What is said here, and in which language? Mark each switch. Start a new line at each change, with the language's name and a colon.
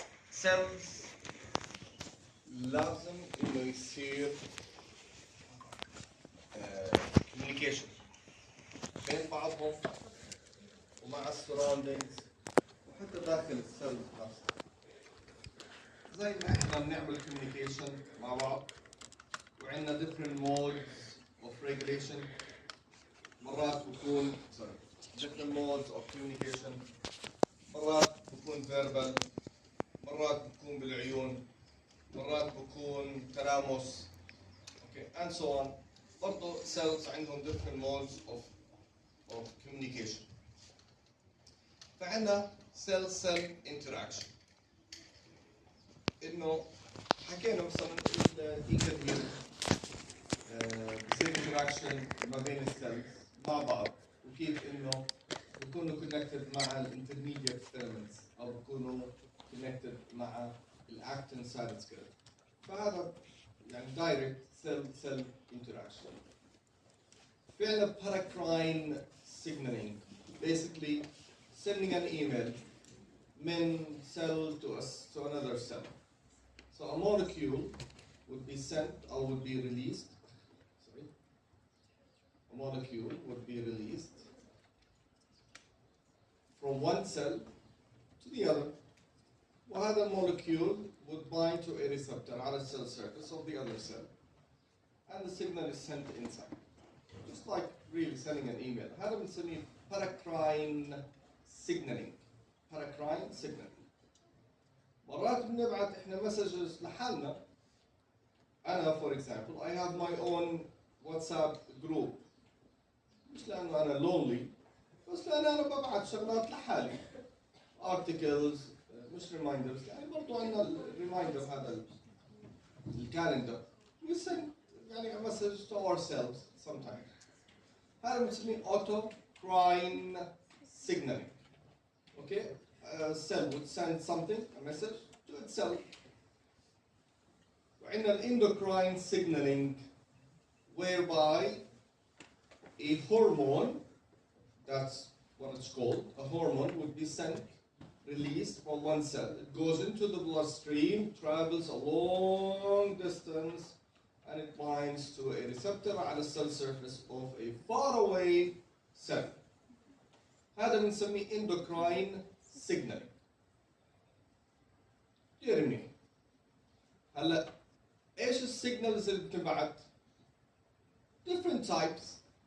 Arabic: سيلز لازم إنه يصير communication بين بعضهم ومع السراوندينجز وحتى داخل السيلز نفسها. زي ما احنا بنعمل communication مع بعض وعندنا
English: different modes of regulation.
Arabic: مرات بكون
English: different modes of communication.
Arabic: مرات بكون verbal، مرات بكون بالعيون، مرات بكون تلامس، okay, and so on. برضه
English: cells عندهم different modes of communication. فعندنا cell interaction.
Arabic: إنه حكينا مثلا الإيكوهيرنس بصير interaction ما بين السيلز مع بعض، وكيف إنه بيكونوا connected مع الانترميديت filaments أو بيكونوا connected مع الأكتين cytoskeleton. فهذا يعني
English: direct cell interaction.
Arabic: في عندنا
English: paracrine signaling, basically sending an email من cell to another cell. So a molecule would be sent or would be released. A molecule would be released from one cell to the other.
Arabic: وهذا
English: molecule would bind to a receptor على cell surface of the other cell, and the signal is sent inside. Just like really sending an email.
Arabic: هذا بنسميه
English: paracrine signaling. Paracrine signaling.
Arabic: مرات بنبعث احنا messages لحالنا. أنا
English: for example I have my own WhatsApp group.
Arabic: مش لأنه أنا lonely، بس لأنه أنا ببعث شغلات لحالي. Articles، مش reminders، يعني برضو عندنا reminder هذا الكالندر.
English: We send
Arabic: يعني
English: a message to ourselves sometimes.
Arabic: هذا بنسميه
English: autocrine signaling. Okay? A cell would send something, a message, to itself. وعندنا endocrine signaling, whereby a hormone, that's what it's called, a hormone would be sent, released from one cell. It goes into the bloodstream, travels a long distance, and it binds to a receptor على cell surface of a faraway cell.
Arabic: هذا بنسميه endocrine signaling. كثير منيح. هلا ايش السيجنالز اللي بتنبعت؟
English: different types.